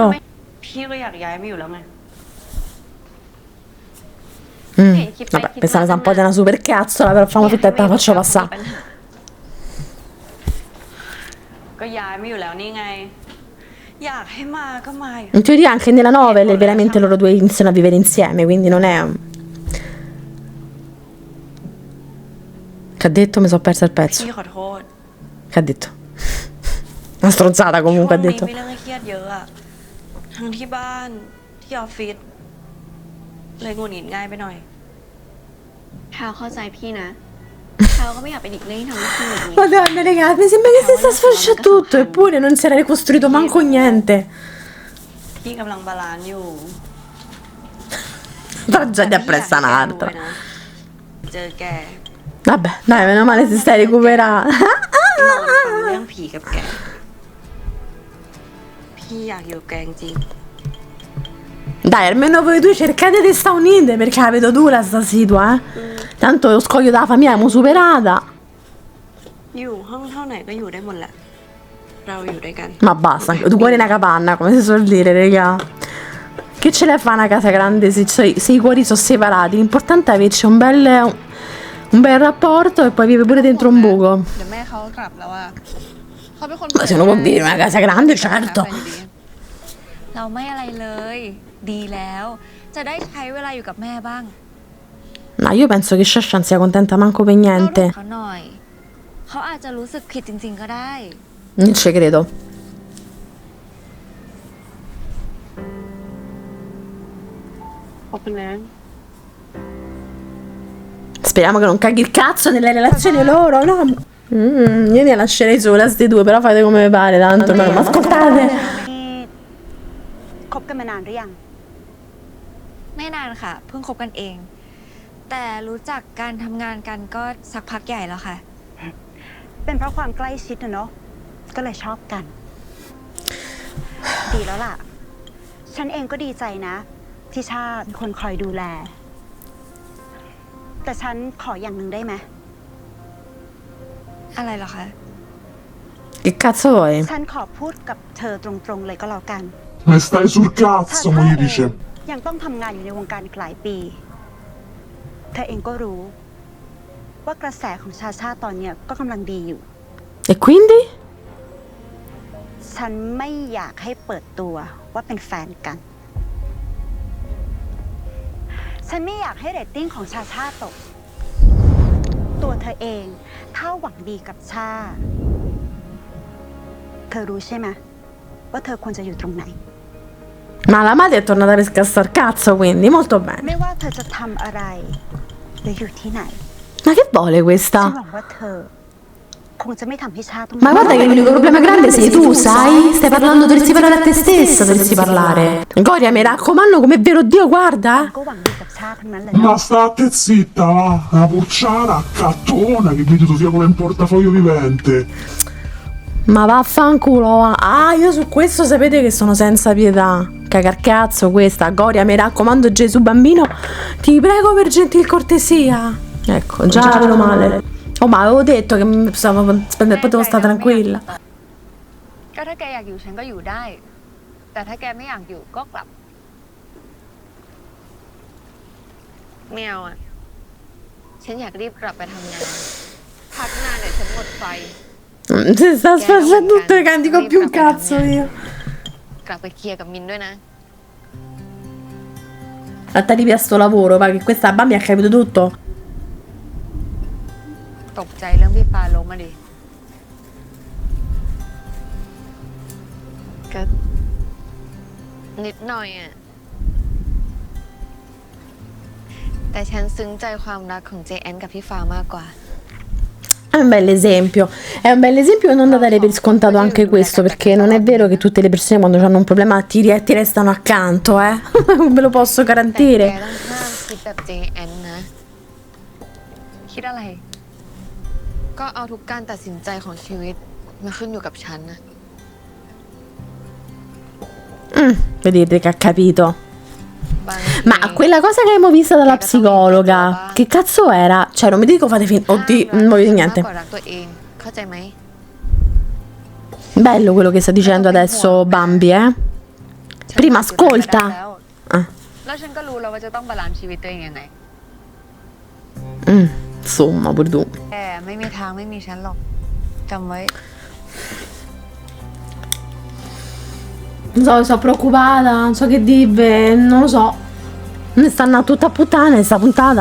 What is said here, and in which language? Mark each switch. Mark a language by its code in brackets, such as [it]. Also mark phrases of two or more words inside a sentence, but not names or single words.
[th] พี่ก็อยากย้ายไม่อยู่แล้วไง [it] Vabbè, questa è un po' di una super cazzola, però famo finta che te la faccio passare. [th] ก็ย้ายไม่อยู่แล้วนี่ไง อยากให้มาก็มา [it] In teoria anche nella novel veramente loro due iniziano a vivere insieme, quindi non è... Che ha detto? Mi sono persa il pezzo. [th] พี่ขอโทษ [it] Che ha detto? Una stronzata [th] ช่ว [it] comunque [th] ง [it] ha [th] นี้ [it] detto. [th] มีเรื่องให้เครียดเยอะอะทั้งที่บ้านที่ออฟฟิศเลยหงุดหงิดง่ายไปหน่อย แพลเข้าใจพี่นะ แพลก็ไม่อยากเป็นอีกเรื่องที่ทำให้พี่หงุดหงิด [it] Madonna ragazzi, mi sembra che si sta sfasciando tutto, eppure non si era ricostruito manco niente. [th] พี่กำลังบาลานซ์อยู่ [it] Tragedia appressa un'altra. [th] เจอแก [it] Vabbè, dai, meno male se stai recuperando. [th] นอนฟังเรื่องผีกับแก พี่อยากอยู่แกจริง [it] Dai, almeno voi due cercate di sta unite perché la vedo dura sta situa, eh. Tanto lo scoglio della famiglia l'abbiamo superata. [th] อยู่ห้องเท่าไหนก็อยู่ได้หมดแหละ เราอยู่ด้วยกัน [it] Ma basta, anche tu cuori una capanna, come si suol dire, raga. Che ce l'è fa una casa grande se i cuori sono separati? L'importante è averci un bel rapporto e poi vive pure dentro un buco. [th] เดี๋ยวแม่เขากลับแล้วอะเขาเป็นคน [it] Ma se uno può vivere in una casa grande, certo. [th] เราไม่อะไรเลย ดีแล้ว จะได้ใช้เวลาอยู่กับแม่บ้าง [it] Ma io penso che Shashan sia contenta manco per [th] เราดู [it] niente. [th] เขาหน่อย เขาอาจจะรู้สึกผิดจริง ๆ ก็ได้ [it] Non ci credo. Speriamo che non caghi il cazzo nella relazione loro, no? Io ne lascerei sola ste due, però fate come vi pare, tanto ma ascoltate. [th] นี่คบกันมานานหรือยัง ไม่นานค่ะ เพิ่งคบกันเอง แต่รู้จักการทำงานกันก็สักพักใหญ่แล้วค่ะ เป็นเพราะความใกล้ชิดนะเนาะ ก็เลยชอบกัน ดีแล้วล่ะ ฉันเองก็ดีใจนะ ที่ชาติเป็นคนคอยดูแล แต่ฉันขออย่างหนึ่งได้ไหม อะไรเหรอคะ [it] Che cazzo vuoi? [th] ฉันขอพูดกับเธอตรงๆเลยก็แล้วกัน [it] Ma stai sul [th] ถ้า [it] cazzo, [th] เธอ [it] moglie [th] เอง [it] dice. [th] ยังต้องทำงานอยู่ในวงการอีกหลายปี เธอเองก็รู้ ว่ากระแสของชาชาตอนเนี้ยก็กำลังดีอยู่ [it] E quindi? [th] ฉันไม่อยากให้เปิดตัวว่าเป็นแฟนกัน ฉันไม่อยากให้เรตติ้งของชาชาตก ตัวเธอเองถ้าหวังดีกับชา เธอรู้ใช่ไหมว่าเธอควรจะอยู่ตรงไหน [it] Ma la madre è tornata per scassare cazzo, quindi molto bene. [th] ไม่ว่าเธอจะทำอะไรหรืออยู่ที่ไหน [it] Ma che vuole [th] ฉัน [it] questa? [th] หวังว่าเธอ คงจะไม่ทำให้ชาต้อง [it] Ma guarda che l'unico problema grande sei tu, sai? Stai parlando, dovresti parlare a te stessa, dovresti parlare. Gloria, mi raccomando, come vero Dio, guarda. [th] ก็หวังดีกับชาทั้งนั้นเลย [it] Ma state zitta, va! Una purciana cattona che vedo via come un portafoglio vivente. Ma vaffanculo, va. Ah, io su questo sapete che sono senza pietà. Cagar cazzo questa. Gloria, mi raccomando, Gesù bambino, ti prego per gentil cortesia. Ecco, già meno male. Oh, ma avevo detto che potevo stare tranquilla. [th] ก็ถ้าแกอยากอยู่ฉันก็อยู่ได้ แต่ถ้าแกไม่อยากอยู่ก็กลับ ไม่เอาอะฉันอยากรีบกลับไปทำงาน พักงานเนี่ยฉันหมดไฟ [it] Si sta facendo tutto che non dico più un cazzo io. [th] กลับไปเคลียร์กับมินด้วยนะ [it] Trattati via sto lavoro, va, che questa Bambi ha capito tutto. [th] ตกใจเรื่องพี่ฟ้าล้มมาดิ ก็นิดหน่อยอะแต่ฉันซึ้งใจความรักของเจแอนกับพี่ฟ้ามากกว่า [it] È un bel esempio. È un bel esempio non da dare per scontato anche questo, perché non è vero che tutte le persone quando hanno un problema ti restano accanto, eh. Ve lo posso [th] แต่แก [it] garantire. [th] ต้องห้ามคิดแบบเจแอนนะ คิดอะไร ก็เอาทุกการตัดสินใจของชีวิตมาขึ้นอยู่กับฉันนะ [it] Vedete che ha capito. [th] บาง [it] Ma quella cosa che abbiamo vista dalla psicologa, che cazzo era? Cioè, non mi dico fate finta. Oddio, non voglio dire [th] มาก [it] niente. [th] กว่ารักตัวเอง เข้าใจไหม [it] Bello quello che sta dicendo adesso Bambi, eh. [th] ฉัน [it] Prima [th] ตัดสินใจมาได้ [it] ascolta. [th] แล้ว [it] Ah. [th] แล้วฉันก็รู้แล้วว่าจะต้องบาลานซ์ชีวิตตัวเองยังไง [it] Insomma, pure tu. [th] แกไม่มีทางไม่มีฉันหรอกจำไว้ [it] Non so, sono preoccupata, non so che dire, non lo so. Ne stanno tutta a puttane sta puntata.